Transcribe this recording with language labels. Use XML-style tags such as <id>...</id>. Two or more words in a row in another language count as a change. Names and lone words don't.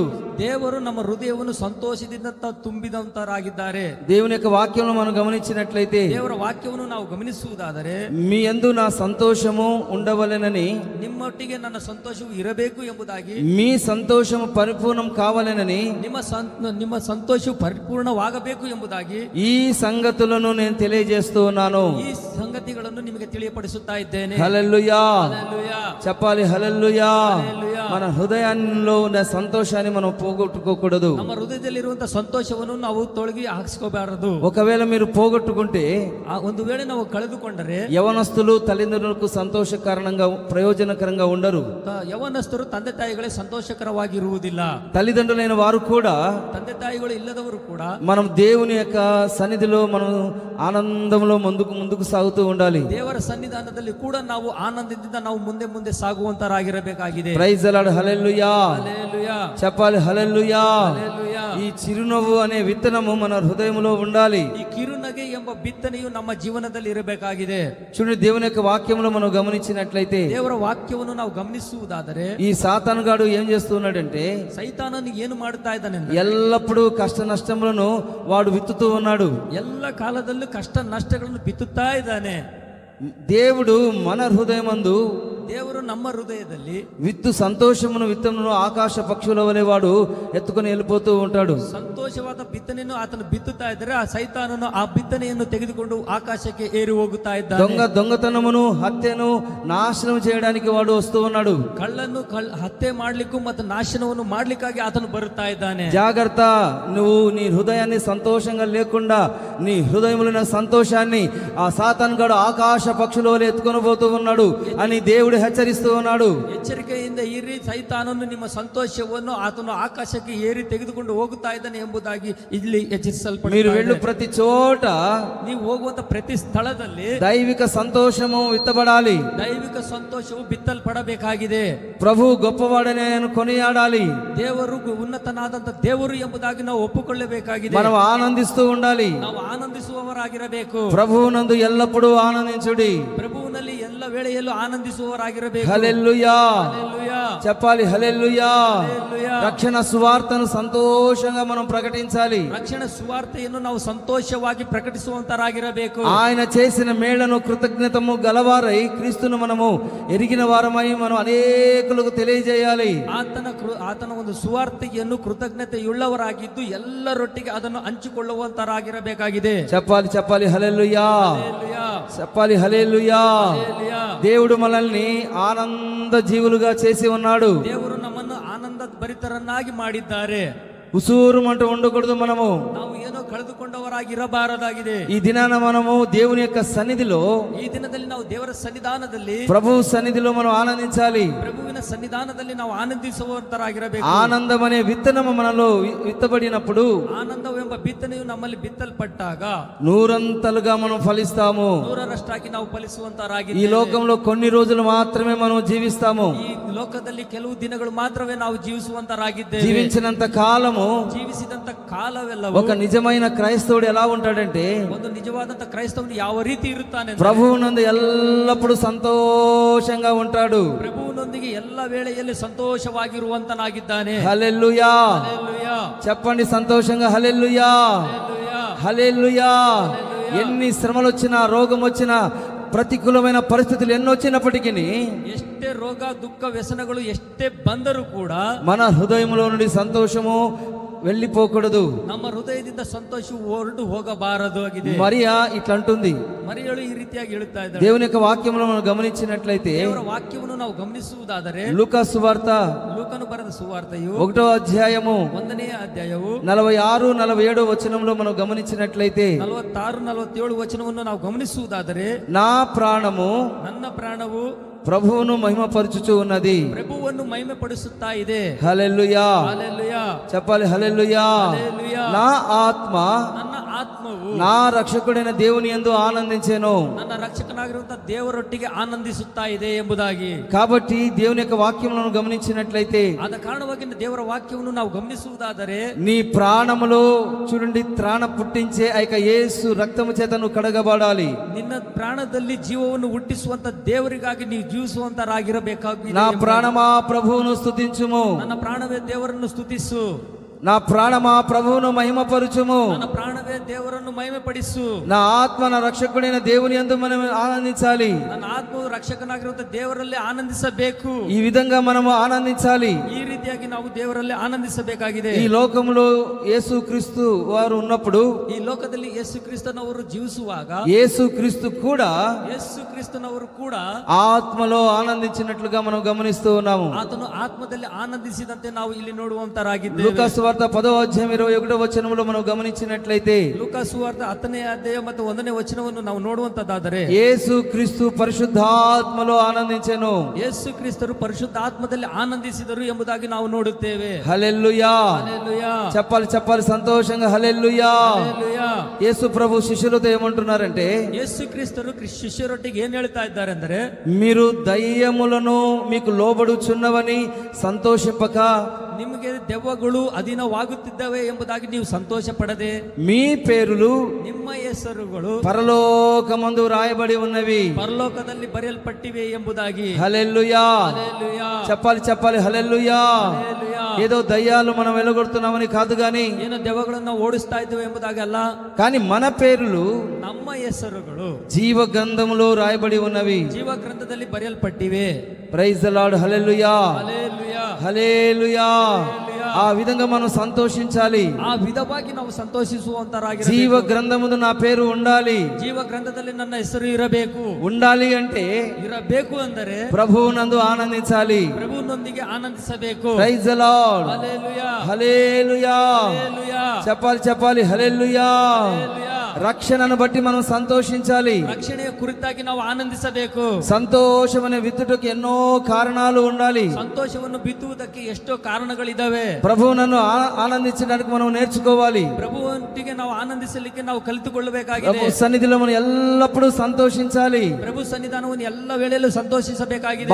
<kn>ದೇವರು ನಮ್ಮ ಹೃದಯವನ್ನು ಸಂತೋಷದಿಂದ ತುಂಬಿದಂತರಾಗಿದ್ದಾರೆ.</kn> <te>దేవుని యొక్క వాక్యమును మనం గమనించినట్లయితే,</te> <kn>ದೇವರ ವಾಕ್ಯವನ್ನು ನಾವು ಗಮನಿಸುವುದಾದರೆ</kn> <te>మీ యందు నా సంతోషము ఉండవలెనని,</te> <kn>ನಿಮ್ಮೊಟ್ಟಿಗೆ ನನ್ನ ಸಂತೋಷವು ಇರಬೇಕು ಎಂಬುದಾಗಿ,</kn> <te>మీ సంతోషము పరిపూర్ణం కావాలెనని,</te> <kn>ನಿಮ್ಮ ಸಂತೋಷವು ಪರಿಪೂರ್ಣವಾಗಬೇಕು ಎಂಬುದಾಗಿ</kn> <te>ఈ సంగతులను నేను తెలియజేస్తూ ఉన్నాను.</te> <kn>ಈ ಸಂಗತಿಗಳನ್ನು ನಿಮಗೆ ತಿಳಿಯಪಡಿಸುತ್ತಾ ಇದ್ದೇನೆ.</kn> <te>హల్లెలూయా. హల్లెలూయా. చెప్పాలి, హల్లెలూయా. హల్లెలూయా. మన హృదయంలో ఉన్న సంతోషాన్ని మనం పోగొట్టుకోకూడదు.</te> <kn>ನಮ್ಮ ಹೃದಯದಲ್ಲಿರುವಂತಹ ಸಂತೋಷವನ್ನು ನಾವು ತೊಳಗಿ ಹಾಕಿಸ್ಕೋಬಾರದು.</kn> <te>ఒకవేళ మీరు పోగొట్టుకుంటే,</te> <kn>ಒಂದು ವೇಳೆ ನಾವು ಕಳೆದುಕೊಂಡರೆ</kn> <te>యవనస్తులు తల్లిదండ్రులకు సంతోష కారణంగా ప్రయోజనకరంగా ఉండరు.</te> <kn>ಯವನಸ್ಥರು ತಂದೆ ತಾಯಿಗಳೇ ಸಂತೋಷಕರವಾಗಿರುವುದಿಲ್ಲ.</kn> <te>తల్లిదండ్రులైన వారు కూడా,</te> <kn>ತಂದೆ ತಾಯಿಗಳು ಇಲ್ಲದವರು ಕೂಡ</kn> <te>మనం దేవుని యొక్క సన్నిధిలో మనం ఆనందంలో ముందుకు సాగుతూ ఉండాలి.</te> <kn>ದೇವರ ಸನ್ನಿಧಾನದಲ್ಲಿ ಕೂಡ ನಾವು ಆನಂದದಿಂದ ನಾವು ಮುಂದೆ ಸಾಗುವಂತರಾಗಿರಬೇಕಾಗಿದೆ.</kn> <en>Praise the Lord.</en> <te>హల్లెలూయా. హల్లెలూయా. చెప్పాలి, హల్లెలూయా. హల్లెలూయా. ఈ చిరునవ్వు అనే విత్తనము మన హృదయంలో ఉండాలి.</te> <kn>ಈ ಕಿರುನಗೆ ಎಂಬ ಬಿತ್ತನೆಯು ನಮ್ಮ ಜೀವನದಲ್ಲಿ ಇರಬೇಕಾಗಿದೆ.</kn> <te>చూడండి, దేవుని యొక్క వాక్యములో మనం గమనించినట్లయితే,</te> <kn>ದೇವರ ವಾಕ್ಯವನ್ನು ನಾವು ಗಮನಿಸುವುದಾದರೆ</kn> <te>ఈ సాతానుగాడు ఏం చేస్తున్నాడంటే,</te> <kn>ಸೈತಾನನು ಏನು ಮಾಡುತ್ತಾ ಇದ್ದಾನೆ,</kn> <te>ఎల్లప్పుడూ కష్ట నష్టములను వాడు విత్తుతూ ఉన్నాడు.</te> <kn>ಎಲ್ಲ ಕಾಲದಲ್ಲೂ ಕಷ್ಟ ನಷ್ಟಗಳನ್ನು ಬಿತ್ತುತ್ತಾ ಇದ್ದಾನೆ.</kn> <te>దేవుడు మన హృదయమందు</te> <kn>ದೇವರು ನಮ್ಮ ಹೃದಯದಲ್ಲಿ</kn> <te>విత్తు సంతోషమును విత్తమును ఆకాశ పక్షుల వలె వాడు ఎత్తుకొని వెళ్ళిపోతూ ఉంటాడు.</te> <kn>ಸಂತೋಷವಾದ ಬಿತ್ತನೆಯನ್ನು ಆತನು ಬಿತ್ತುತ್ತಾ ಇದ್ದರೆ ಆ ಸೈತಾನನು ಆ ಬಿತ್ತನೆಯನ್ನು ತೆಗೆದುಕೊಂಡು ಆಕಾಶಕ್ಕೆ ಏರಿ ಹೋಗುತ್ತಾ ಇದ್ದಾನೆ.</kn> <te>దొంగతనమును హత్యను నాశనం చేయడానికి వాడు వస్తూ ఉన్నాడు.</te> <kn>ಕಳ್ಳನ್ನು ಹತ್ಯೆ ಮಾಡ್ಲಿಕ್ಕೂ ಮತ್ತು ನಾಶನವನ್ನು ಮಾಡ್ಲಿಕ್ಕಾಗಿ ಆತನು ಬರುತ್ತಾ ಇದ್ದಾನೆ.</kn> <te>జాగ్రత్త, నువ్వు నీ హృదయాన్ని సంతోషంగా లేకుండా నీ హృదయంలో ఉన్న సంతోషాన్ని ఆ సాతానుగాడు ఆకాశ పక్షుల వలె ఎత్తుకొని పోతూ ఉన్నాడు అని దేవుడు హెచ్చరిస్తూ ఉన్నాడు.</te> <kn>ಎಚ್ಚರಿಕೆಯಿಂದ ಇರಿ, ಸೈತಾನನು ನಿಮ್ಮ ಸಂತೋಷವನ್ನು ಆತನು ಆಕಾಶಕ್ಕೆ ಏರಿ ತೆಗೆದುಕೊಂಡು ಹೋಗುತ್ತಾ ಇದ್ದಾನೆ ಎಂಬುದಾಗಿ ಇಲ್ಲಿ ಎಚ್ಚರಿಸಲ್ಪಡುತ್ತಾ</kn> <te>మీరు వెళ్ళు ప్రతి చోట</te> <kn>ನೀವು ಹೋಗುವಂತ ಪ್ರತಿ ಸ್ಥಳದಲ್ಲಿ</kn> <te>దైవిక సంతోషము విత్తబడాలి.</te> <kn>ದೈವಿಕ ಸಂತೋಷವು ಬಿತ್ತಲ್ಪಡಬೇಕಾಗಿದೆ.</kn> <te>ప్రభు గొప్పవాడని ఆయన కొనియాడాలి.</te> <kn>ದೇವರು ಉನ್ನತನಾದಂತ ದೇವರು ಎಂಬುದಾಗಿ ನಾವು ಒಪ್ಪಿಕೊಳ್ಳಬೇಕಾಗಿದೆ.</kn> <te>మనం ఆనందిస్తూ ఉండాలి.</te> <kn>ನಾವು ಆನಂದಿಸುವವರಾಗಿರಬೇಕು.</kn> <te>ప్రభువునందు ఎల్లప్పుడూ ఆనందించుడి.</te> <kn>ಪ್ರಭುವಿನಲ್ಲಿ ಎಲ್ಲ ವೇಳೆಯಲ್ಲೂ ಆನಂದಿಸುವವರಾಗಿರಬೇಕು.</kn> <te>హల్లెలూయా. హల్లెలూయా. చెప్పాలి, హల్లెలూయా. హల్లెలూయా. రక్షణ సువార్తను సంతోషంగా మనం ప్రకటించాలి.</te> <kn>ರಕ್ಷಣ ಸುವಾರ್ತೆಯನ್ನು ನಾವು ಸಂತೋಷವಾಗಿ ಪ್ರಕಟಿಸುವಂತರಾಗಿರಬೇಕು.</kn> <te>ఆయన చేసిన మేళ్లను కృతజ్ఞతము గలవారై క్రీస్తును మనము ఎరిగిన వారమై మనం అనేకులకు తెలియజేయాలి.</te> <kn>ಆತನ ಒಂದು ಸುವಾರ್ತೆಯನ್ನು ಕೃತಜ್ಞತೆಯುಳ್ಳವರಾಗಿದ್ದು ಎಲ್ಲರೊಟ್ಟಿಗೆ ಅದನ್ನು ಹಂಚಿಕೊಳ್ಳುವಂತರಾಗಿರಬೇಕಾಗಿದೆ.</kn> <te>చెప్పాలి, హల్లెలూయా. హల్లెలూయా. చెప్పాలి, హల్లెలూయా. హల్లెలూయా. దేవుడు మనల్ని ఆనంద జీవులుగా చేసి ఉన్నాడు.</te> <kn>ದೇವರು ನಮ್ಮನ್ನು ಆನಂದ ಭರಿತರನ್ನಾಗಿ ಮಾಡಿದ್ದಾರೆ.</kn> <te>ఉసూరుమంటూ ఉండకూడదు. మనము</te> <kn>ನಾವು ಏನೋ ಕಳೆದುಕೊಂಡವರಾಗಿ ಇರಬಾರದಾಗಿದೆ.</kn> <te>ఈ దినాన మనము దేవుని యొక్క సన్నిధిలో,</te> <kn>ಈ ದಿನದಲ್ಲಿ ನಾವು ದೇವರ ಸನ್ನಿಧಾನದಲ್ಲಿ,</kn> <te>ప్రభు సన్నిధిలో మనం ఆనందించాలి.</te> <kn>ಪ್ರಭುವಿನ ಸನ್ನಿಧಾನದಲ್ಲಿ ನಾವು ಆನಂದಿಸುವಂತರಾಗಿರಬೇಕು.</kn> <te>ఆనందం అనే విత్తనము మనలో విత్తబడినప్పుడు,</te> <kn>ಆನಂದವೆಂಬ ಬಿತ್ತನೆಯು ನಮ್ಮಲ್ಲಿ ಬಿತ್ತಲ್ಪಟ್ಟಾಗ</kn> <te>నూరంతలుగా మనం ఫలిస్తాము.</te> <kn>100ರಷ್ಟಾಗಿ ನಾವು</kn> <te>ఈ</te> <kn>ಫಲಿಸುವಂತರಾಗಿದ್ದೇವೆ.</kn> <te>లోకంలో కొన్ని రోజులు మాత్రమే మనం జీవిస్తాము.</te> <kn>ಈ ಲೋಕದಲ್ಲಿ ಕೆಲವು ದಿನಗಳು ಮಾತ್ರವೇ ನಾವು ಜೀವಿಸುವಂತರಾಗಿದ್ದೇವೆ.</kn> <te>జీవించినంత కాలము</te> <kn>ಜೀವಿಸಿದಂತ ಕಾಲವೆಲ್ಲವೂ</kn> <te>ఒక నిజమైన క్రైస్తవుడు ఎలా ఉంటాడంటే,</te> <kn>ಒಂದು ನಿಜವಾದಂತ ಕ್ರೈಸ್ತವನು ಯಾವ ರೀತಿ ಇರುತ್ತಾನೆ,</kn> <te>ప్రభువునందు ఎల్లప్పుడూ సంతోషంగా ఉంటాడు.</te> <kn>ಪ್ರಭುವಿನೊಂದಿಗೆ ಎಲ್ಲ ವೇಳೆಯಲ್ಲಿ ಸಂತೋಷವಾಗಿರುವಂತನಾಗಿದ್ದಾನೆ.</kn> <te>హల్లెలూయా. హల్లెలూయా. చెప్పండి సంతోషంగా హల్లెలూయా, హల్లెలూయా. హల్లెలూయా. ఎన్ని శ్రమలు వచ్చినా, రోగం వచ్చినా, ప్రతికూలమైన పరిస్థితులు ఎన్ని వచ్చినప్పటికీ</te> <kn>ಎಷ್ಟೇ ರೋಗ ದುಃಖ ವ್ಯಸನಗಳು ಎಷ್ಟೇ ಬಂದರೂ ಕೂಡ</kn> <te>మన హృదయంలో నుండి సంతోషము వెళ్ళిపోకూడదు.</te> <kn>ನಮ್ಮ ಹೃದಯದಿಂದ ಸಂತೋಷವು ಹೊರಟು ಹೋಗಬಾರದು ಆಗಿದೆ.</kn> <te>మరియా ఇట్లా అంటుంది.</te> <kn>ಮರಿಯಳು ಈ ರೀತಿಯಾಗಿ ಹೇಳುತ್ತಾ ಇದ್ದಾಳೆ.</kn> <te>దేవుని యొక్క వాక్యంలో మనం గమనించినట్లయితే,</te> <kn>ದೇವರ ವಾಕ್ಯವನ್ನು ನಾವು ಗಮನಿಸುವುದಾದರೆ</kn> <te>లూకా సువార్త</te> <kn>ಲೂಕನು ಬರೆದ ಸುವಾರ್ತೆಯು</kn> <te>1వ అధ్యాయము</te> <kn>1ನೇ ಅಧ್ಯಾಯವು</kn> <te>46, 47 వచనంలో మనం గమనించినట్లయితే,</te> <kn>46, 47 ವಚನವನ್ನು ನಾವು ಗಮನಿಸುವುದಾದರೆ,</kn> <te>నా ప్రాణము</te> <kn>ನನ್ನ ಪ್ರಾಣವು</kn> <te>ప్రభువును మహిమపరచుచూ ఉన్నది.</te> <kn>ಪ್ರಭುವನ್ನು ಮಹಿಮೆ ಪಡಿಸುತ್ತಾ ಇದೆ.</kn> <te>హల్లెలూయా. హల్లెలూయా. చెప్పాలి హల్లెలూయా. హల్లెలూయా. నా ఆత్మ</te> <kn>ನನ್ನ ಆತ್ಮವು</kn> <te>నా రక్షకుడైన దేవుని యందు ఆనందించెను.</te> <kn>ನನ್ನ ರಕ್ಷಕನಾಗಿರುವಂತಹ ದೇವರೊಟ್ಟಿಗೆ ಆನಂದಿಸುತ್ತಾ ಇದೆ ಎಂಬುದಾಗಿ.</kn> <te>కాబట్టి దేవుని యొక్క వాక్యములను గమనించినట్లయితే,</te> <kn>ಆದ ಕಾರಣವಾಗಿ ದೇವರ ವಾಕ್ಯವನ್ನು ನಾವು ಗಮನಿಸುವುದಾದರೆ,</kn> <te>నీ ప్రాణములో చూడండి త్రాణ పుట్టించే ఆ యొక్క యేసు రక్తము చేత నువ్వు కడగబడాలి.</te> <kn>ನಿನ್ನ ಪ್ರಾಣದಲ್ಲಿ ಜೀವವನ್ನು ಹುಟ್ಟಿಸುವಂತ ದೇವರಿಗಾಗಿ ನೀವು ಜೀವಿಸುವಂತರಾಗಿರಬೇಕಾಗಿದೆ.</kn> <te>నా ప్రాణమా ప్రభువును స్తుతించుము.</te> <kn>ನನ್ನ ಪ್ರಾಣವೇ ದೇವರನ್ನು ಸ್ತುತಿಸು.</kn> <te>నా ప్రాణమా ప్రభువును మహిమపరచుము.</te> <kn>ನನ್ನ ಪ್ರಾಣವೇ ದೇವರನ್ನು ಮಹಿಮೆ ಪಡಿಸು.</kn> <te>నా ఆత్మ నా రక్షకుడైన దేవుని యందు మనం ఆనందించాలి.</te> <kn>ನನ್ನ ಆತ್ಮವು ರಕ್ಷಕನಾಗಿರುವಂತಹ ದೇವರಲ್ಲಿ ಆನಂದಿಸಬೇಕು.</kn> <te>ఈ విధంగా మనము ఆనందించాలి.</te> <kn>ಈ ರೀತಿಯಾಗಿ ನಾವು ದೇವರಲ್ಲಿ ಆನಂದಿಸಬೇಕಾಗಿದೆ.</kn> <te>ఈ లోకంలో యేసుక్రీస్తు వారు ఉన్నప్పుడు,</te> <kn>ಈ ಲೋಕದಲ್ಲಿ ಯೇಸು ಕ್ರಿಸ್ತನವರು ಜೀವಿಸುವಾಗ</kn> <te>యేసుక్రీస్తు కూడా</te> <kn>ಯೇಸು ಕ್ರಿಸ್ತನವರು ಕೂಡ</kn> <te>ఆత్మలో ఆనందించినట్లుగా మనం గమనిస్తూ ఉన్నాము.</te> <kn>ಆತನು ಆತ್ಮದಲ್ಲಿ ಆನಂದಿಸಿದಂತೆ ನಾವು ಇಲ್ಲಿ ನೋಡುವಂತರಾಗಿದ್ದೇವೆ.</kn> <te>లూకా సువార్త 10వ అధ్యాయం 21వ వచనంలో మనం గమనించినట్లయితే,</te> <kn>ಲೂಕಾ ಸುವಾರ್ತೆ 10ನೇ ಅಧ್ಯಾಯ ಮತ್ತು 1ನೇ ವಚನವನ್ನು ನಾವು ನೋಡುವಂತದ್ದಾದರೆ,</kn> <te>యేసుక్రీస్తు పరిశుద్ధాత్మలో ఆనందించెను.</te> <kn>ಯೇಸು ಕ್ರಿಸ್ತರು ಪರಿಶುದ್ಧಾತ್ಮದಲ್ಲಿ ಆನಂದಿಸಿದರು ಎಂಬುದಾಗಿ ನಾವು ನೋಡುತ್ತೇವೆ.</kn> <te>హల్లెలూయా. హల్లెలూయా. చెప్పాలి సంతోషంగా హల్లెలూయా. హల్లెలూయా. యేసు ప్రభు శిష్యులతో ఏమంటున్నారంటే,</te> <kn>ಯೇಸು ಕ್ರಿಸ್ತರು ಶಿಷ್ಯರೊಟ್ಟಿಗೆ ಏನ್ ಹೇಳ್ತಾ ಇದ್ದಾರೆ ಅಂದರೆ,</kn> <te>మీరు దయ్యములను మీకు లోబడుచున్నవని సంతోషింపక,</te> <kn>ನಿಮಗೆ ದೆವ್ವಗಳು ಅಧೀನವಾಗುತ್ತಿದ್ದಾವೆ ಎಂಬುದಾಗಿ ನೀವು ಸಂತೋಷ ಪಡದೆ,</kn> <te>మీ పేరులు</te> <kn>ನಿಮ್ಮ ಹೆಸರುಗಳು</kn> <te>పరలోకమందు రాయబడి ఉన్నవి.</te> <kn>ಪರಲೋಕದಲ್ಲಿ ಬರೆಯಲ್ಪಟ್ಟಿವೆ ಎಂಬುದಾಗಿ.</kn> <te>హల్లెలూయా. హల్లెలూయా. చెప్పాలి హల్లెలూయా. హల్లెలూయా. ఏదో దయ్యాలు మనం వెలగొడుతున్నామని కాదు గాని,</te> <kn>ಏನೋ ದೆವ್ವಗಳನ್ನು ಓಡಿಸ್ತಾ ಇದ್ದೇವೆ ಎಂಬುದಾಗಿ ಅಲ್ಲ,</kn> <te>కానీ మన పేరులు</te> <kn>ನಮ್ಮ ಹೆಸರುಗಳು</kn> <te>జీవ గ్రంథములో రాయబడి ఉన్నవి.</te> <kn>ಜೀವ ಗ್ರಂಥದಲ್ಲಿ ಬರೆಯಲ್ಪಟ್ಟಿವೆ.</kn> <en>Praise the Lord.</en> <te>హల్లెలూయా. హల్లెలూయా. హల్లెలూయా. ఆ విధంగా మనం సంతోషించాలి.</te> <kn>ಆ ವಿಧವಾಗಿ ನಾವು ಸಂತೋಷಿಸುವಂತರಾಗಿರಬೇಕು.</kn> <te>జీవ గ్రంథముందు నా పేరు ఉండాలి.</te> <kn>ಜೀವ ಗ್ರಂಥದಲ್ಲಿ ನನ್ನ ಹೆಸರು ಇರಬೇಕು.</kn> <te>ఉండాలి అంటే</te> <kn>ಇರಬೇಕು ಅಂದರೆ</kn> <te>ప్రభువునందు ఆనందించాలి.</te> <kn>ಪ್ರಭುವಿನೊಂದಿಗೆ ಆನಂದಿಸಬೇಕು.</kn> <en>Praise the Lord.</en> <te>హల్లెలూయా. హల్లెలూయా. హల్లెలూయా. చెప్పాలి హల్లెలూయా. హల్లెలూయా. రక్షణను బట్టి మనం సంతోషించాలి.</te> <kn>ರಕ್ಷಣೆಯ ಕುರಿತಾಗಿ ನಾವು ಆನಂದಿಸಬೇಕು.</kn> <te>సంతోషమనే విత్తుటకు ఎన్నో కారణాలు ఉండాలి.</te> <kn>ಸಂತೋಷವನ್ನು ಬಿತ್ತುವುದಕ್ಕೆ ಎಷ್ಟೋ ಕಾರಣಗಳಿದಾವೆ.</kn> <te>ప్రభువునನ್ನು ఆనందించడానికి మనం నేర్చుకోవాలి.</te> <kn>ಪ್ರಭುವೊಟ್ಟಿಗೆ ನಾವು ಆನಂದಿಸಲಿಕ್ಕೆ ನಾವು ಕಲಿತುಕೊಳ್ಳಬೇಕಾಗಿದೆ.</kn> <te>ప్రభు సన్నిధిలో మనం ఎల్లప్పుడూ సంతోషించాలి.</te> <kn>ಪ್ರಭು ಸನ್ನಿಧಾನವನ್ನು ಎಲ್ಲ ವೇಳೆಯಲ್ಲೂ ಸಂತೋಷಿಸಬೇಕಾಗಿದೆ.</kn>